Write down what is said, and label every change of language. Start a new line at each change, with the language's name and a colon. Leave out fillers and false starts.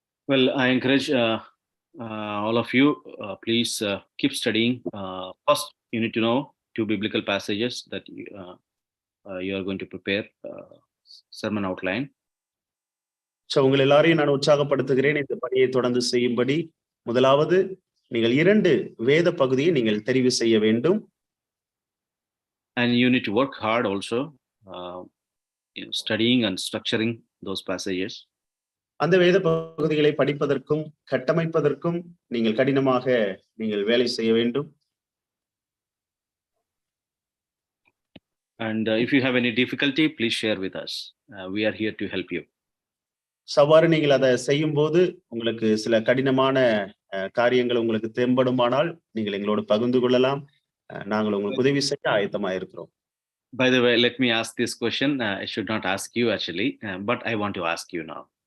English: Well, I encourage all of you, please keep studying. First, you need to know 2 biblical passages that you are going to prepare sermon outline.
Tamil: So உங்கள் எல்லாரையும் நான் உற்சாகப்படுத்துகிறேன் இந்த பணியை தொடர்ந்து செய்யும்படி. முதலாவது, நீங்கள் 2 வேத பகுதியை நீங்கள் தெரிவு செய்ய வேண்டும்.
English: And you need to work hard also, studying and structuring those passages.
Tamil: அந்த வேத பகுதிகளை படிப்பதற்கும் கட்டமைப்பதற்கும் நீங்கள் கடினமாக நீங்கள் வேலை செய்ய வேண்டும்.
English: And if you have any difficulty, please share with us. We are here to help you.
Tamil: சவாறு நீங்கள் அதை செய்யும் போது உங்களுக்கு சில கடினமான காரியங்கள் உங்களுக்கு தென்படுமானால் நீங்கள் எங்களோடு பகிர்ந்து கொள்ளலாம். நாங்கள் உங்களுக்கு உதவி செய்ய ஆயத்தமாக இருக்கிறோம்.
English: By the way, let me ask this question. I should not ask you actually, but I want to ask you now.